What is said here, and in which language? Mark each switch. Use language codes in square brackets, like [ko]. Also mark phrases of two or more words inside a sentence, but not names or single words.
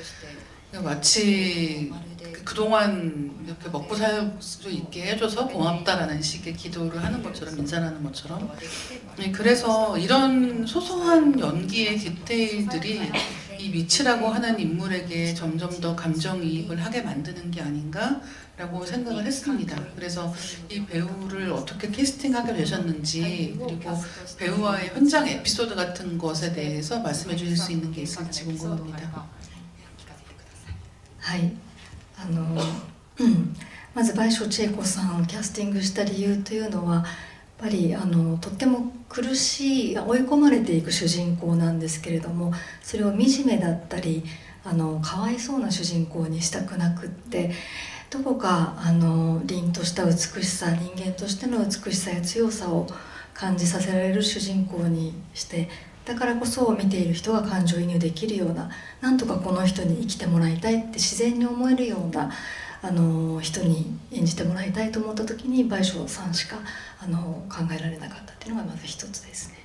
[ko] 마치 그동안 이렇게 먹고 살 수 있게 해줘서 고맙다라는 식의 기도를 하는 것처럼 인사를 하는 것처럼 그래서 이런 소소한 연기의 디테일들이 이 미치라고 하는 인물에게 점점 더 감정이입을 하게 만드는 게 아닌가라고 생각을 했습니다. 그래서 이 배우를 어떻게 캐스팅하게 되셨는지 그리고 배우와의 현장 에피소드 같은 것에 대해서 말씀해 주실 수 있는 게 있을지 궁금합니다. [ja] はい、まず倍賞千恵子さんをキャスティングした理由というのはやっぱりとっても苦しい追い込まれていく主人公なんですけれどもそれを惨めだったりかわいそうな主人公にしたくなくってどこか凛とした美しさ人間としての美しさや強さを感じさせられる主人公にしてだからこそ見ている人が感情移入できるようななんとかこの人に生きてもらいたいって自然に思えるような人に演じてもらいたいと思った時に倍賞さんしか考えられなかったっていうのがまず一つですね.